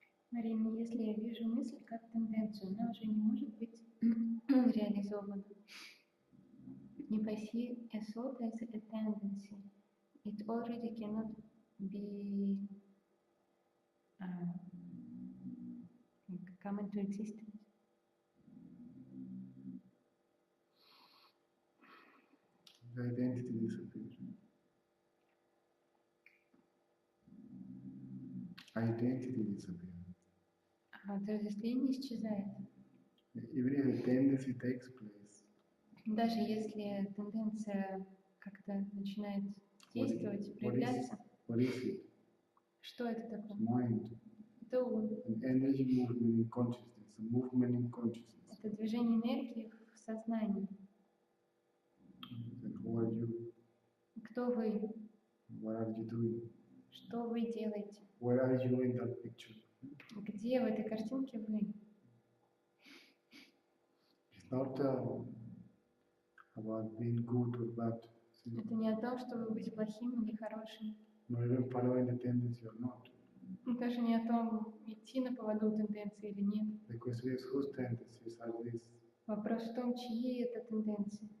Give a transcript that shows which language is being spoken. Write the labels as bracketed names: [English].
[Russian] Марина, если я вижу мысль как тенденцию, она уже не может быть реализована. [English] If I see a thought as a tendency, it already cannot be come into existence. The identity disappears. Identity disappears. [Russian] Отождествление исчезает. [English] Even if a tendency takes place, [Russian] Даже если тенденция как-то начинает действовать, проявляться. [English] what is it? [Russian] Что это такое? [English] Mind. [Russian] Это ум. [English] An energy movement in consciousness, a movement in consciousness. [Russian] Это движение энергии в сознании. [English] And who are you? [Russian] Кто вы? [English] What are you doing? [Russian] Что вы делаете? [English] Where are you in that picture? [Russian] Где в этой картинке вы? [English] It's not about being good or bad. [Russian] Это не о том, чтобы быть плохим или хорошим. [English] Not even following the tendency or not. [Russian] Даже не о том, идти на поводу тенденции или нет. [English] The question is whose tendencies are these? [Russian] Вопрос в том, чьи это тенденции.